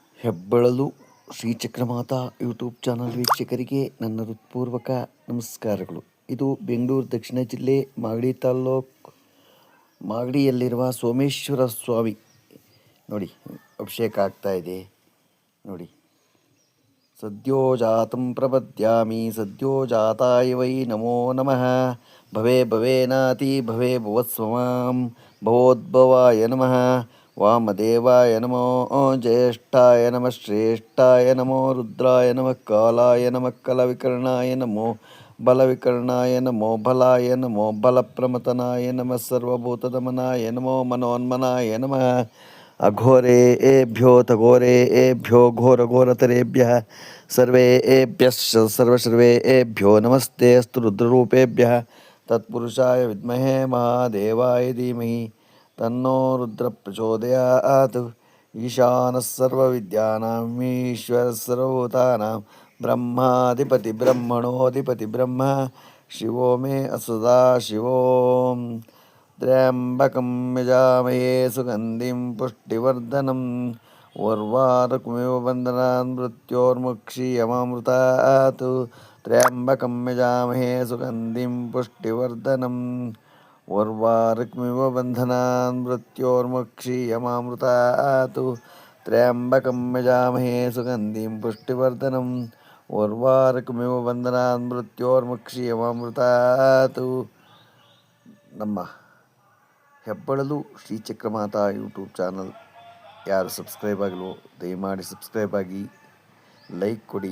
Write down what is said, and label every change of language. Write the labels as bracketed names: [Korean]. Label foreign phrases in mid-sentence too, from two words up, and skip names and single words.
[Kannada] ಹೆಬ್ಬಳಲು ಶ್ರೀಚಕ್ರಮಾತಾ [English] YouTube channel [Kannada] ವೀಕ್ಷಕರಿಗೆ ನನ್ನ ಹೃತ್ಪೂರ್ವಕ ನಮಸ್ಕಾರಗಳು. ಇದು ಬೆಂಗಳೂರು ದಕ್ಷಿಣ ಜಿಲ್ಲೆ ಮಾಗಡಿ ತಾಲ್ಲೂಕು ಮಾಗಡಿಯಲ್ಲಿರುವ ಸೋಮೇಶ್ವರ ಸ್ವಾಮಿ ನೋಡಿ ಅಭಿಷೇಕ ಆಗ್ತಾ ಇದೆ ನೋಡಿ. [Sanskrit] ಸದ್ಯೋ ಜಾತಂ ಪ್ರಪದ್ಯಾಮಿ ಸದ್ಯೋ ಜಾತಾಯ ವೈ ನಮೋ ನಮಃ. ಭವೇ ಭವೇನಾತಿ ಭವೇ ಭುವಸ್ವಮಾಂ ಭವೋದ್ಭವಾಯ ನಮಃ. ವಾಮದೇವಾಯ ನಮೋ ಜ್ಯೇಷ್ಠಾಯ ನಮಃ ಶ್ರೇಷ್ಠಾಯ ನಮೋ ರುದ್ರಾಯ ನಮಃ ಕಾಲಾಯ ನಮಃ ಕಲವಿಕರ್ಣಾಯ ನಮೋ ಬಲವಿಕರ್ಣಾಯ ನಮೋ ಬಲಾಯ ನಮೋ ಬಲಪ್ರಮತನಾಯ ನಮಃ ಸರ್ವಭೂತದಮನಾಯ ನಮೋ ಮನೋನ್ಮನಾಯ ನಮಃ. ಅಘೋರೇಭ್ಯೋ ತಘೋರೇಭ್ಯೋ ಘೋರಘೋರತರೇಭ್ಯಃ ಸರ್ವೇಭ್ಯಶ್ಚ ಸರ್ವಸರ್ವೇಭ್ಯೋ ನಮಸ್ತೆ ಅಸ್ತು ರುದ್ರರೂಪೇಭ್ಯಃ. ತತ್ಪುರುಷಾಯ ವಿದ್ಮಹೇ ಮಹಾದೇವಾಯ ಧೀಮಹಿ ತನ್ನೋ ರುದ್ರ ಪ್ರಚೋದಯಾತ್. ಈಶಾನಃ ಸರ್ವವಿದ್ಯಾನಾಂ ಈಶ್ವರಃ ಸರ್ವಭೂತಾನಾಂ ಬ್ರಹ್ಮಾಧಿಪತಿ ಬ್ರಹ್ಮಣೋಧಿಪತಿ ಬ್ರಹ್ಮ ಶಿವೋ ಮೇ ಸದಾ ಶಿವೋ. ತ್ರ್ಯಂಬಕಂ ಯಜಾಮಹೇ ಸುಗಂಧಿಂ ಪುಷ್ಟಿವರ್ಧನಂ ಉರ್ವಾರುಕಮಿವ ಬಂಧನಾನ್ ಮೃತ್ಯೋರ್ಮುಕ್ಷೀಯಮಾಮೃತಾತ್. ತ್ರ್ಯಂಬಕಂ ಯಜಾಮಹೇ ಸುಗಂಧಿಂ ಪುಷ್ಟಿವರ್ಧನಂ ಉರ್ವಾರುಕಮಿವ ಬಂಧನಾನ್ ಮೃತ್ಯೋರ್ಮುಕ್ಷೀಯಮಾಮೃತಾತ್. ತ್ರ್ಯಂಬಕಂ ಯಜಾಮಹೇ ಸುಗಂಧಿಂ ಪುಷ್ಟಿವರ್ಧನಂ ಉರ್ವಾರುಕಮಿವ ಬಂಧನಾನ್ ಮೃತ್ಯೋರ್ಮುಕ್ಷೀಯಮಾಮೃತಾತ್. [Kannada] ನಮ್ಮ ಹೆಬ್ಬಳಲು ಶ್ರೀಚಕ್ರಮಾತಾ ಯೂಟ್ಯೂಬ್ ಚಾನಲ್ ಯಾರು ಸಬ್ಸ್ಕ್ರೈಬ್ ಆಗಲು ದಯಮಾಡಿ ಸಬ್ಸ್ಕ್ರೈಬ್ ಆಗಿ, ಲೈಕ್ ಕೊಡಿ.